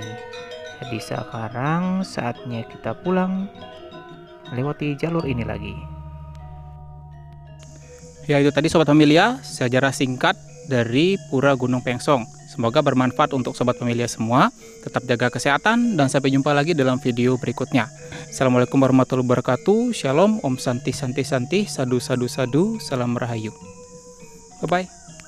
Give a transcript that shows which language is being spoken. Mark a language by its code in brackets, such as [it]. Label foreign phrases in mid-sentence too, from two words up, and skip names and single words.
[id] Jadi sekarang saatnya kita pulang melewati jalur ini lagi. Ya, itu tadi sobat pemilia, sejarah singkat dari Pura Gunung Pangsung. Semoga bermanfaat untuk sobat pemilia semua. Tetap jaga kesehatan dan sampai jumpa lagi dalam video berikutnya. [ar] السلام عليكم ورحمة الله وبركاته. Shalom, [sa] Om Santi Santi Santi, Sadu Sadu Sadu, [id] Salam Rahayu. [en] Bye bye.